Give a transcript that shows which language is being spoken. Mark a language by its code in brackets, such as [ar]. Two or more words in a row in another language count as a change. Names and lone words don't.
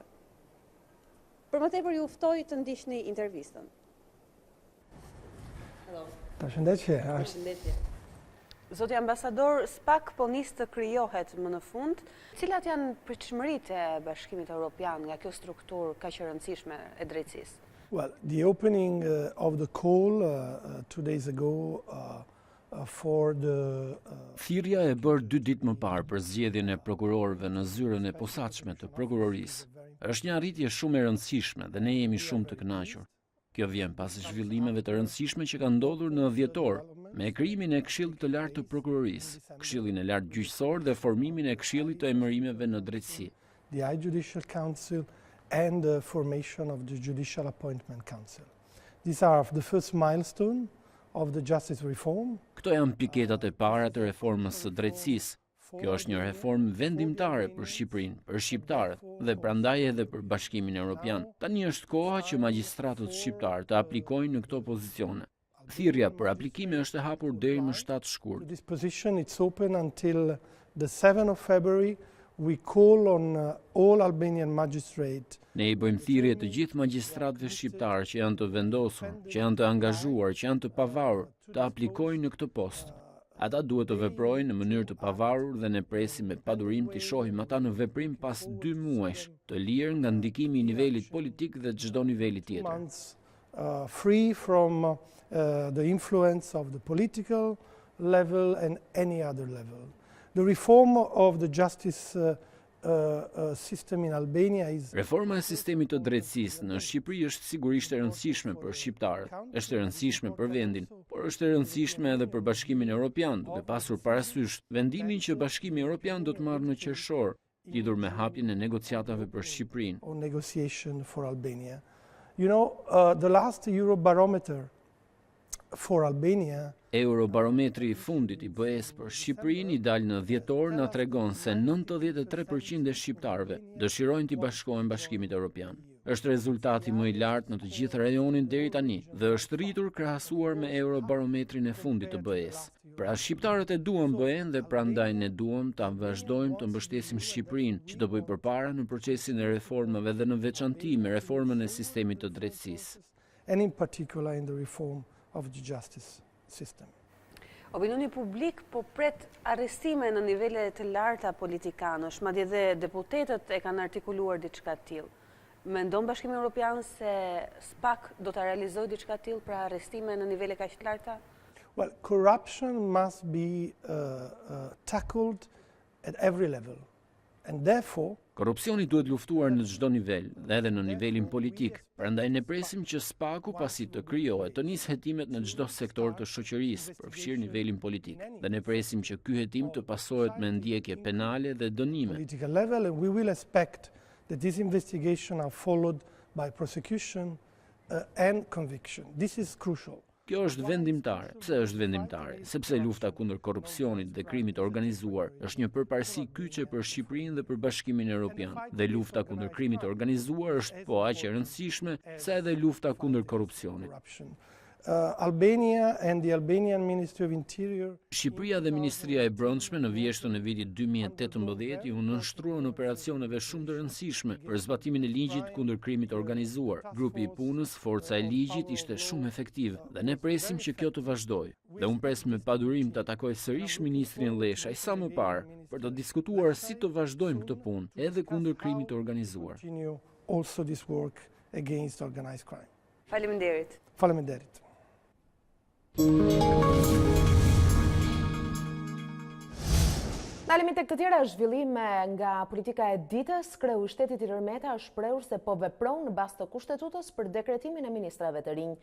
[sq] Për më tepër ju ftoj të ndiqni intervistën. Përshëndetje. Përshëndetje. Zoti ambasador, SPAK po nis të krijohet më në fund. Cilat janë pritshmëritë e Bashkimit Evropian nga kjo strukturë kaq e rëndësishme e drejtësisë? [en] Well, the opening of the call 2 days ago for the [sq] Thirrja e bërë 2 ditë më parë për zgjedhjen e prokurorëve në zyrën e posaçme të prokurorisë është një arritje shumë e rëndësishme dhe ne jemi shumë të kënaqur. Kjo vjen pas zhvillimeve të rëndësishme që kanë ndodhur në dhjetor me krijimin e Këshillit të Lartë të Prokurorisë, Këshillin e Lartë Gjyqësor dhe formimin e Këshillit të Emërimeve në Drejtësi. [en] The High Judicial Council and the formation of the Judicial Appointment Council. These are the first milestone of the justice reform. [sq] Këto janë piketat e para të reformës së drejtësisë. Kjo është një reformë vendimtare për Shqipërinë, për shqiptarët dhe prandaj edhe për Bashkimin Evropian. Tani është koha që magjistratët shqiptar të aplikojnë në këto pozicione. Thirrja për aplikime është e hapur deri më 7 shkurt. [en] This position it's open until the 7th of February we call on all Albanian magistrates. [sq] Ne i bëjmë thirrje të gjithë magjistratëve shqiptar që janë të vendosur, që janë të angazhuar, që janë të pavarur, të aplikojnë në këtë post. Ata duhet të veprojnë në mënyrë të pavarur dhe ne presim me padurim të shohim ata në veprim pas 2 muajsh, të lirë nga ndikimi i nivelit politik dhe çdo niveli tjetër. [en] Free from the influence of the political level and any other level. The reform of the justice system in Albania is... [sq] Reforma e sistemit të drejtësisë në Shqipëri është sigurisht e rëndësishme për shqiptarët, është e rëndësishme për vendin, por është e rëndësishme edhe për Bashkimin Evropian, duke pasur parasysh vendimin që Bashkimi Evropian do të marrë në qershor, lidhur me hapjen e negociatave për Shqipërinë. [en] On negotiation for Albania. You know, the last Eurobarometer for Albania. [sq] Eurobarometri i fundit i BE-s për Shqipërinë i dalë në dhjetor na tregon se 93% e shqiptarëve dëshirojnë të bashkohen Bashkimit Evropian. Është rezultati më i lartë në të gjithë rajonin deri tani dhe është rritur krahasuar me Eurobarometrin e fundit të BE-s. Pra shqiptarët e duan BE-n dhe prandaj ne duam ta vazhdojmë të mbështesim Shqipërinë që të bëjë përpara në procesin e reformave dhe në veçanti me reformën e sistemit të drejtësisë. [en] And in particular in the reform of the justice system. [sq] Opinioni publik po pret arrestime në nivele të larta politikanësh, madje dhe deputetët e kanë artikuluar diçka të tillë. Mendon Bashkimi Evropian se SPAK do ta realizojë diçka të tillë pra arrestime në nivele kaq të larta? [en] Well, corruption must be tackled at every level. And therefore, [sq] korrupsioni duhet luftuar në çdo nivel, dhe edhe në nivelin politik. Prandaj ne presim që SPAK-u pasi të krijohet, të nisë hetimet në çdo sektor të shoqërisë, përfshirë nivelin politik. Dhe ne presim që ky hetim të pasohet me ndjekje penale dhe dënime. [en] Political level, and we will expect that this investigation are followed by prosecution and conviction. This is crucial. [sq] Kjo është vendimtare. Pse është vendimtare? Sepse lufta kundër korrupsionit dhe krimit të organizuar është një përparësi kyçe për Shqipërinë dhe për Bashkimin Evropian. Dhe lufta kundër krimit të organizuar është po aq e rëndësishme sa edhe lufta kundër korrupsionit. [en] Albania and the Albanian Ministry of Interior. [sq] Shqipëria dhe Ministria e Brendshme në vjeshtën e vitit 2018 u nënshtruan operacioneve shumë të rëndësishme për zbatimin e ligjit kundër krimit të organizuar. Grupi i punës, forca e ligjit ishte shumë efektiv dhe ne presim që kjo të vazhdojë. Dhe unë pres me padurim të takoj sërish ministrin Leshaj sa më parë për të diskutuar si të vazhdojmë këtë punë edhe kundër krimit të organizuar. [en] Also this work against organized crime. [sq] Faleminderit. Faleminderit. Ndalemi tek të tjera zhvillime nga politika e ditës, kreu i shtetit Ilir Meta është shprehur se po vepron në bazë të kushtetutës për dekretimin e ministrave të rinj.